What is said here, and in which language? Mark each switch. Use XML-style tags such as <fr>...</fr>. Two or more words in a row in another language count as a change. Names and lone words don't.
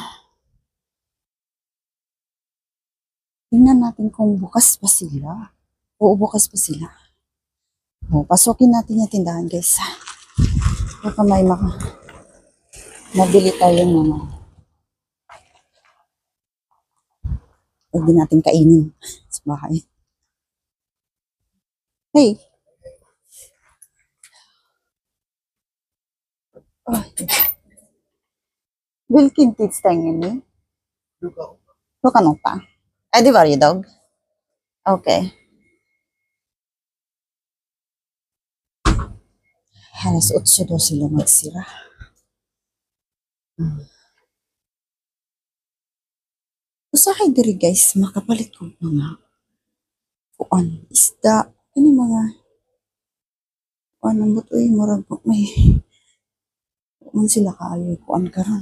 <tl>Tingnan natin kung bukas pa sila. Oo, bukas pa sila. O, pasukin natin yung tindahan guys. Baka may mabili tayong mga pwede natin kainin sa bahay. Hey! Oh.</tl> <sv>Vilken tid stänger ni? 8:00. Är det varje dag?</sv> <tl>Okay. Alas 8 daw sila magsira.</tl> <ceb>Usahay diri guys, makapalit ko mga kuan, isda, ano mga kuan ang butoy, murag may kuan sila kaayo, kuan karon.</ceb>